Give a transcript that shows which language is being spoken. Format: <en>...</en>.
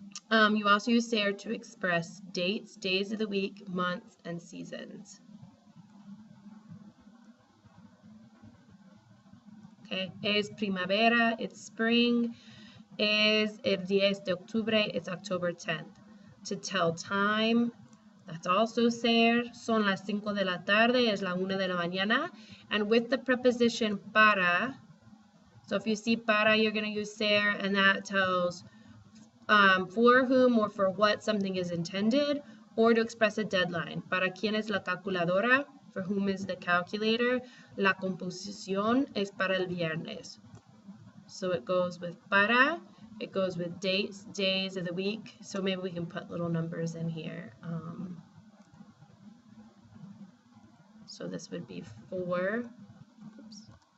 <en>You also use ser to express dates, days of the week, months, and seasons.</en> <es>Okay, es primavera,</es> <en>it's spring.</en> <es>es el 10 de octubre,</es> <en>it's October 10th. To tell time, that's also ser.</en> <es>Son las 5 de la tarde, es la 1 de la mañana.</es> <en>And with the preposition para, so if you see para, you're going to use ser, and that tells for whom or for what something is intended, or to express a deadline.</en> <es>Para quién es la calculadora,</es> <en>for whom is the calculator.</en> <es>La composición es para el viernes.</es> <en>So it goes with para, it goes with dates, days of the week. So maybe we can put little numbers in here. So this would be 4. Oops.</en>